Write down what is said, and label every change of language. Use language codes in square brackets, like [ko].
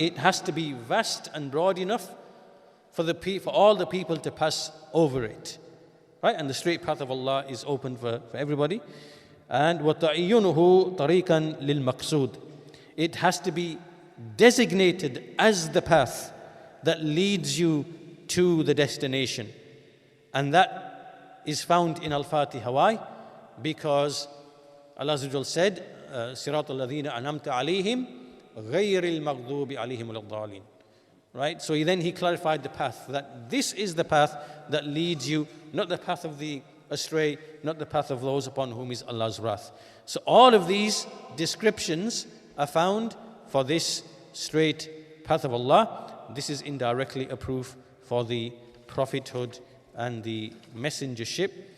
[en] It has to be vast and broad enough for all the people to pass over it. Right? And the straight path of Allah is open for everybody. And [ar] وَتَعِيُّنُهُ طَرِيقًا لِلْمَقْصُودِ. [en] It has to be designated as the path that leads you to the destination. And that is found in Al-Fatiha. Why? Because Allah Azza wa Jal said, [ar] صِرَاطَ الَّذِينَ أَنْعَمْتَ عَلَيْهِمْ غَيْرِ الْمَغْضُوبِ عَلَيْهِمْ وَلَا الضَّالِينَ. [en] Right? So he clarified the path, that this is the path that leads you, not the path of the astray, not the path of those upon whom is Allah's wrath. So all of these descriptions are found for this straight path of Allah. This is indirectly a proof for the prophethood and the messengership.